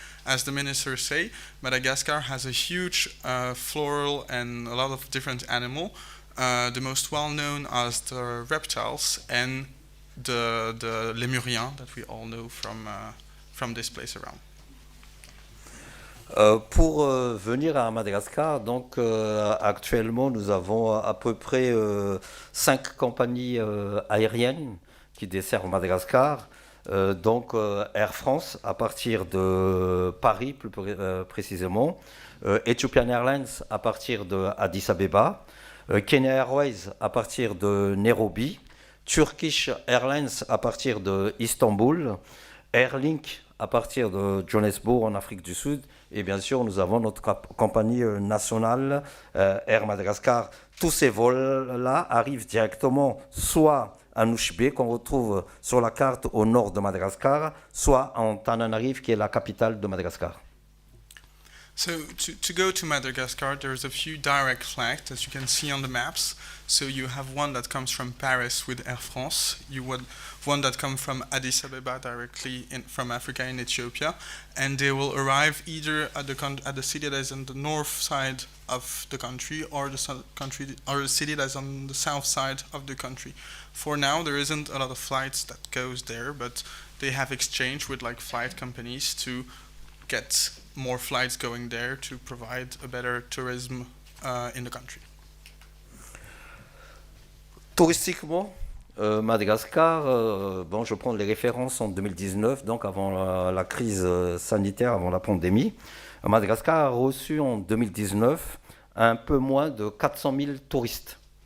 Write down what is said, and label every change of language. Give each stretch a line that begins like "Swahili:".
English: As the minister say, Madagascar has a huge floral and a lot of different animals. The most well known are the reptiles and the lémurien that we all know from this place around.
French: Pour venir à Madagascar, donc actuellement nous avons à peu près 5 compagnies aériennes qui desservent Madagascar. Donc Air France à partir de Paris plus précisément, Ethiopian Airlines à partir de Addis Abeba, Kenya Airways à partir de Nairobi, Turkish Airlines à partir de Istanbul, Airlink à partir de Johannesburg en Afrique du Sud et bien sûr nous avons notre compagnie nationale Air Madagascar. Tous ces vols-là arrivent directement soit à Nouchbé qu'on retrouve sur la carte au nord de Madagascar, soit en Tananarive qui est la capitale de Madagascar.
English: So to go to Madagascar, there's a few direct flights as you can see on the maps. So you have one that comes from Paris with Air France. You would one that comes from Addis Abeba directly from Africa in Ethiopia, and they will arrive either at the city that is on the north side of the country or the city that's on the south side of the country. For now, there isn't a lot of flights that goes there, but they have exchanged with like flight companies to get more flights going there to provide a better tourism in the country.
French: Touristiquement, Madagascar, bon, je prends les références en 2019, donc avant la crise sanitaire, avant la pandémie. Madagascar a reçu en 2019 un peu moins de 400 000 touristes.